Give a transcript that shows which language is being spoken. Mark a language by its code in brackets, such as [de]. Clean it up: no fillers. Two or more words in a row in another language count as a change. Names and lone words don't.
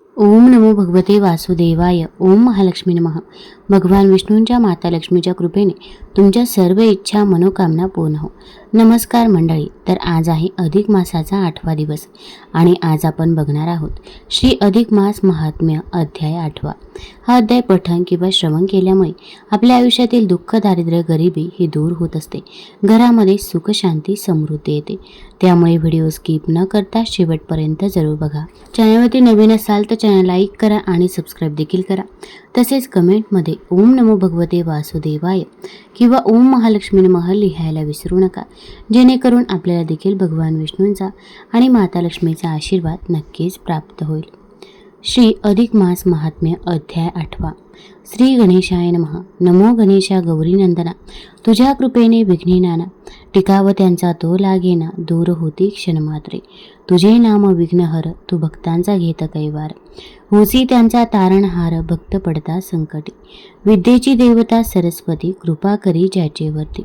[sa] ओम नमो भगवते वासुदेवाय. ओम महालक्ष्मी नमः. [mr] भगवान विष्णूंच्या माता लक्ष्मीच्या कृपेने तुमच्या सर्व इच्छा मनोकामना पूर्ण हो. नमस्कार मंडळी. तर आज आहे अधिक मासाचा 8वा दिवस आणि आज आपण बघणार आहोत श्री अधिक मास महात्म्य अध्याय 8वा. हा अध्याय पठण किंवा श्रवण केल्यामुळे आपल्या आयुष्यातील दुःख, दारिद्र्य, गरिबी ही दूर होत असते. घरामध्ये सुख, शांती, समृद्धी येते. त्यामुळे व्हिडिओ स्किप न करता शेवटपर्यंत जरूर बघा. चॅनलवरती नवीन असाल तर चॅनल लाईक करा आणि सबस्क्राईब देखील करा. तसेच कमेंटमध्ये [sa] ओम नमो भगवते वासुदेवाय [mr] किंवा [sa] ओम महालक्ष्मी नमः [mr] लिहायला विसरू नका, जेणेकरून आपल्याला देखील भगवान विष्णूंचा आणि माता लक्ष्मीचा आशीर्वाद नक्कीच प्राप्त होईल. श्री अधिक मास महात्म्य अध्याय 8वा. [sa] श्री गणेशाय नमः. [mr] नमो गणेशा गौरीनंदना. तुझ्या कृपेने विघ्ने नाना, टिकाव त्यांचा तो लागेना, दूर होती क्षणमात्रे. तुझे नाम विघ्नहर, तू भक्तांचा घेत कैवार. होसी त्यांचा तारणहार, भक्त पडता संकटी. विद्येची देवता सरस्वती, कृपा करी ज्याचेवरती.